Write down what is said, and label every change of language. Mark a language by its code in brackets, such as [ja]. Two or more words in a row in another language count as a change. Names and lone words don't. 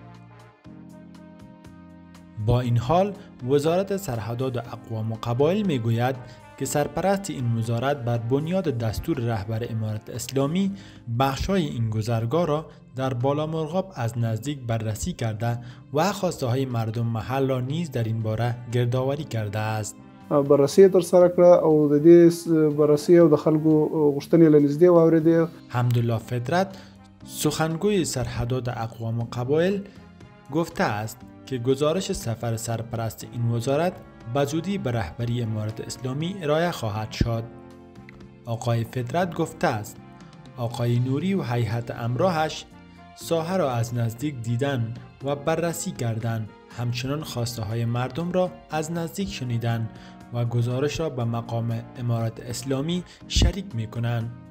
[fa] با این حال وزارت سرحدات و اقوام و قبایل میگوید که سرپرست این وزارت بر بنیاد دستور رهبر امارت اسلامی بخش‌های این گذرگاه را در بالامرغاب از نزدیک بررسی کرده و خواسته های مردم محل را نیز در این باره گردآوری کرده است. [ps] بررسی تر سره کړه او د دې بررسی او د خلکو غوښتنې له نږدې واورېدې. [fa] حمدالله فطرت سخنگوی سرحدات اقوام و قبایل گفته است که گزارش سفر سرپرست این وزارت به زودی به رهبری امارت اسلامی ارائه خواهد شد. آقای فطرت گفته است آقای نوری و هیئت همراهش ساحه را از نزدیک دیدن و بررسی کردند، همچنان خواسته های مردم را از نزدیک شنیدن و گزارش را به مقام امارت اسلامی شریک می کنند.